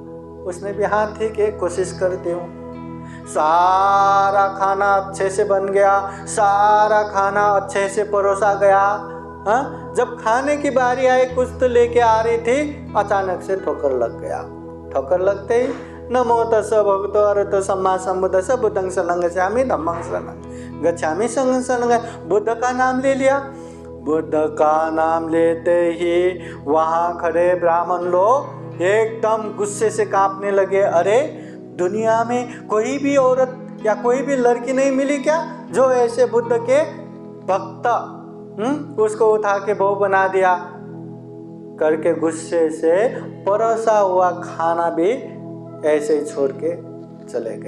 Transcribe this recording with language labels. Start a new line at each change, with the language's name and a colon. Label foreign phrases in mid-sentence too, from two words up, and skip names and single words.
Hindi: उसने भी हाँ ठीक है, कोशिश करती हूँ। सारा खाना अच्छे से बन गया, सारा खाना अच्छे से परोसा गया। हाँ, जब खाने की बारी आई, कुछ तो लेके आ रही थी, अचानक से ठोकर लग गया। ठोकर लगते ही
Pali: नमो तस् भगवतो अरहतो सम्मा सम्बुद्धस्स बुद्धं शरणं गच्छामि धम्मं शरणं गच्छामि संघं शरणं,
Hindi: बुद्ध का नाम ले लिया। बुद्ध का नाम लेते ही वहाँ खड़े ब्राह्मण लोग एकदम गुस्से से कांपने लगे। अरे, दुनिया में कोई भी औरत या कोई भी लड़की नहीं मिली क्या जो ऐसे बुद्ध के भक्त, उसको उठा के बहू बना दिया करके गुस्से से परोसा हुआ खाना भी ऐसे ही छोड़ के चले गए।